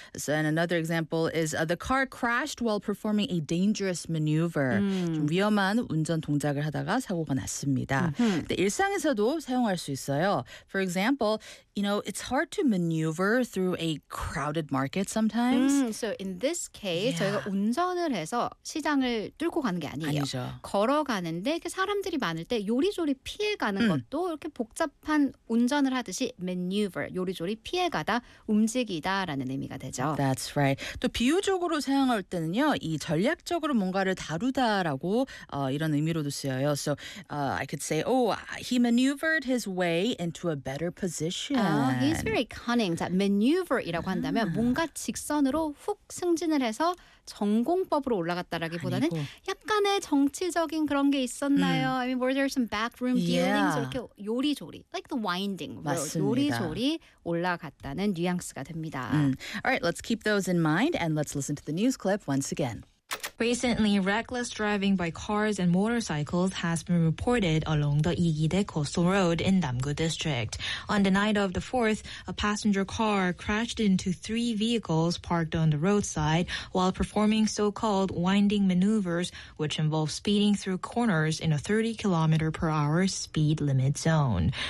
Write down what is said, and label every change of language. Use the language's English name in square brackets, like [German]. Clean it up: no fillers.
[English] So, and another example is the car crashed while performing a dangerous maneuver. Mm. [Korean] 좀 위험한 운전 동작을 하다가 사고가 났습니다. Mm-hmm. 근데 일상에서도 사용할 수 있어요. [English] For example, you know, it's hard to maneuver through a crowded market sometimes. Mm. So in this case, yeah. [Korean] 저희가 운전을 해서 시장을 뚫고 가는 게 아니에요. 아니죠. 걸어가는데 이렇게 사람들이 많을 때 요리조리 피해가는 것도 이렇게 복잡한 운전을 하듯이 maneuver, 요리조리 피해가다, 움직이다라는 의미가 되죠. [English] That's right. [Korean] 또 비유적으로 사용할 때는요, 이 전략적으로 뭔가를 다루다라고 이런 의미로도 쓰여요. [English] So I could say, oh, he maneuvered his way into a better position. [Korean] He's very cunning. That maneuver이라고 한다면 뭔가 직선으로 훅 승진을 해서 전공법으로 올라갔다라기보다는 아니고. 약간의 정치적인 그런 게 있었나요? [English] I mean, were there some backroom dealings? Yeah. [Korean] 이렇게 요리조리, like the winding road. 맞습니다. 요리조리 올라갔다는 뉘앙스가 됩니다. [English] All right, let's keep those in mind and let's listen to the news clip once again. Recently, reckless driving by cars and motorcycles has been reported along the Igide Coastal Road in Namgu District. On the night of the 4th, a passenger car crashed into three vehicles parked on the roadside while performing so-called winding maneuvers, which involve speeding through corners in a 30 km/h speed limit zone.